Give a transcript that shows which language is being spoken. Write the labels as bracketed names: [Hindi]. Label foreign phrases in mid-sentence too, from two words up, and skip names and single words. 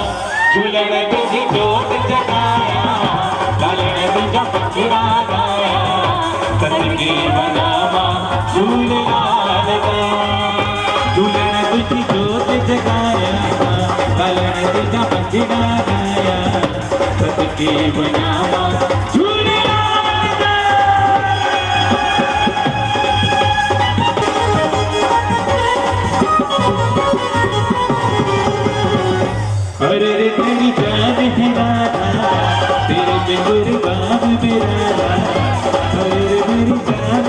[Sindhi] झूलण तुझी जोत जगाया, लालण तुझा पंजड़ा गाया, सदके वञावा झूलेलाल दा। झूलण तुझी जोत जगाया, लालण तुझा पंजड़ा गाया, सदके वञावा झूलेलाल दा। [Hindi] अरे रे तेरी जान है राधा, तेरे पे कुर्बान मेरा, अरे रे मेरी